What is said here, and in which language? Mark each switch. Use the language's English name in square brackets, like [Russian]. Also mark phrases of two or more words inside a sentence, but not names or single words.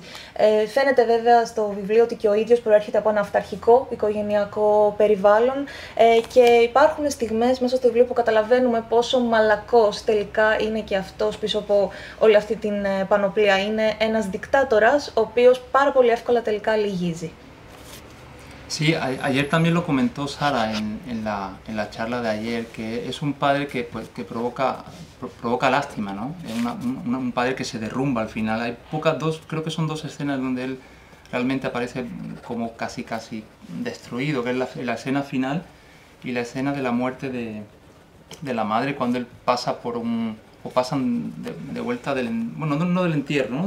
[Greek] Φαίνεται βέβαια στο βιβλίο ότι και ο ίδιος προέρχεται από ένα αυταρχικό οικογενειακό περιβάλλον και υπάρχουν στιγμές μέσα στο βιβλίο που καταλαβαίνουμε πόσο μαλακός τελικά είναι και αυτός πίσω από όλη αυτή την πανοπλία. Είναι ένας δικτάτορας, ο οποίος πάρα πολύ εύκολα τελικά λυγίζει. [Spanish] Sí, ayer también lo comentó Sara en la charla de ayer, que es un padre que provoca lástima, ¿no? Es un padre que se derrumba al final. Hay creo que son 2 escenas donde él realmente aparece como casi destruido, que es la escena final y la escena de la muerte de la madre cuando él pasa o pasan de vuelta no del entierro, ¿no?